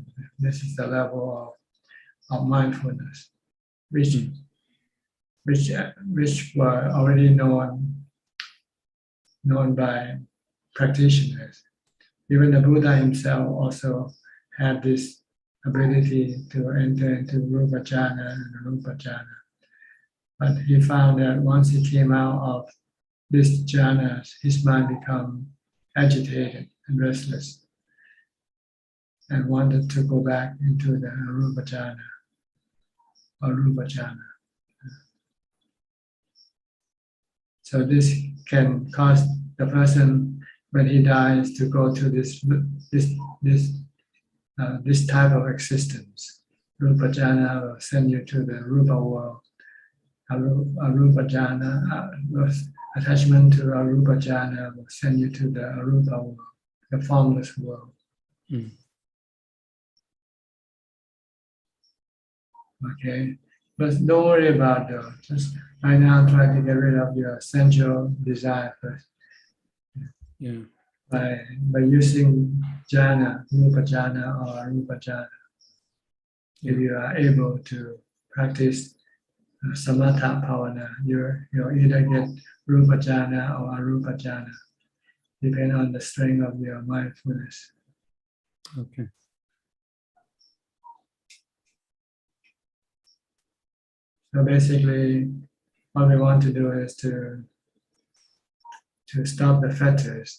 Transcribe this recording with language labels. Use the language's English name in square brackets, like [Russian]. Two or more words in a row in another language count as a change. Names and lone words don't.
[English] This is the level of mindfulness, which were already known by practitioners. Even the Buddha himself also had this ability to enter into [Pali] Rupa jhana [English] and [Pali] Arupa jhana. [English] But he found that once he came out of this jhanas, his mind became agitated and restless and wanted to go back into the [Pali] Arupa jhana. Arupa jhana. [English] So this can cause the person when he dies to go to this type of existence. [Pali] Rupa jhana [English] will send you to the Rupa world. [Pali] Arupa jhana, [English] attachment to [Pali] Arupa jhana [English] will send you to the Arupa world, the formless world. Mm. Okay, but don't worry about those. Just right now, try to get rid of your sensual desire first Yeah. by using jhana, [Pali] Rupa jhana [English] or [Pali] Arupa jhana. [English] If you are able to practice [Pali] samatha bhavana, [English] you'll either get [Pali] Rupa jhana [English] or [Pali] Arupa jhana, [English] depending on the strength of your mindfulness. Okay. So basically, what we want to do is to stop the fetters.